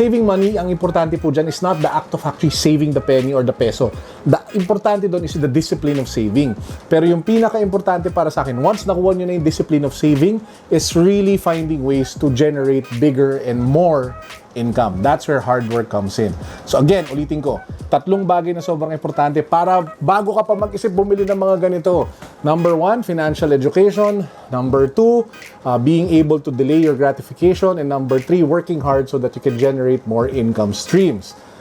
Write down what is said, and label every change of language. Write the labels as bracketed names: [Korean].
[English] Saving money, [Filipino] ang importante po dyan [English] is not the act of actually saving the penny or the peso. The importante doon is the discipline of saving. [Filipino] Pero yung pinaka-importante para sa akin, [English] once [Filipino] nakuha nyo na yung [English] discipline of saving, is really finding ways to generate bigger and more income. That's where hard work comes in. [Filipino] So again, ulitin ko, 3 bagay na sobrang importante para bago ka pa mag-isip bumili ng mga ganito. [English] Number 1, financial education. Number 2, being able to delay your gratification. And number 3, working hard so that you can generate more income streams.